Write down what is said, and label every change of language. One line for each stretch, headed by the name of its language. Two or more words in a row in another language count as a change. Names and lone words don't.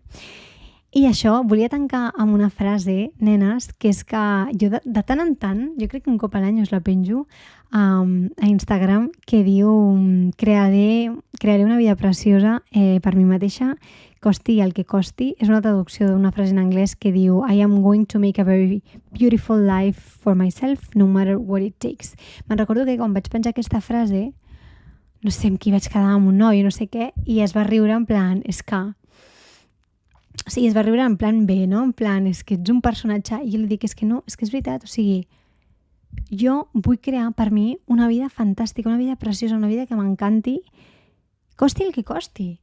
Catalan: I això, volia tancar amb una frase, nenes, que és que jo de tant en tant, jo crec que un cop a l'any us la penjo a Instagram, que diu crearé una vida preciosa per mi mateixa, costi el que costi. És una traducció d'una frase en anglès que diu
English: I am going to make a very beautiful life for myself, no matter what it takes.
Catalan: Me'n recordo que quan vaig penjar aquesta frase, no sé amb qui vaig quedar, amb un noi o no sé què, i es va riure
Spanish: en plan,
Catalan: es va riure
Spanish: en plan
Catalan: bé, no?
Spanish: En plan,
Catalan: és que ets un personatge. I jo li dic, és que no, és que és veritat. O sigui, jo vull crear per mi una vida fantàstica, una vida preciosa, una vida que m'encanti, costi el que costi.